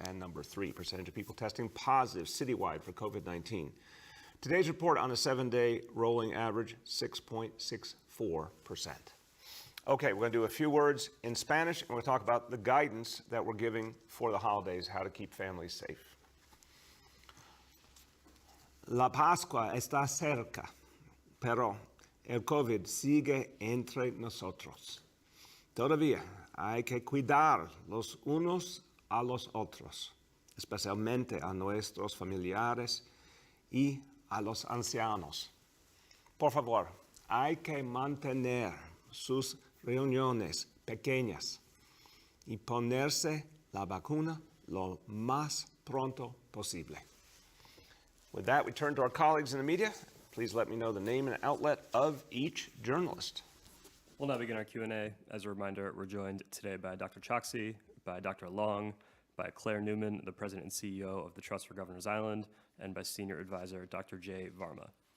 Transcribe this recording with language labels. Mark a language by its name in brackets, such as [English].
[English] And number three, percentage of people testing positive citywide for COVID-19. Today's report on a 7-day rolling average, 6.64%. Okay, we're going to do a few words in Spanish, and we'll talk about the guidance that we're giving for the holidays, how to keep families safe. [Spanish] La Pascua está cerca, pero el COVID sigue entre nosotros. Todavía hay que cuidar los unos a los otros, especialmente a nuestros familiares y a los ancianos. Por favor, hay que mantener sus reuniones pequeñas y ponerse la vacuna lo más pronto posible. [English] With that, we turn to our colleagues in the media. Please let me know the name and outlet of each journalist. We'll now begin our Q&A. As a reminder, we're joined today by Dr. Choksi, by Dr. Long, by Claire Newman, the President and CEO of the Trust for Governors Island, and by Senior Advisor Dr. Jay Varma.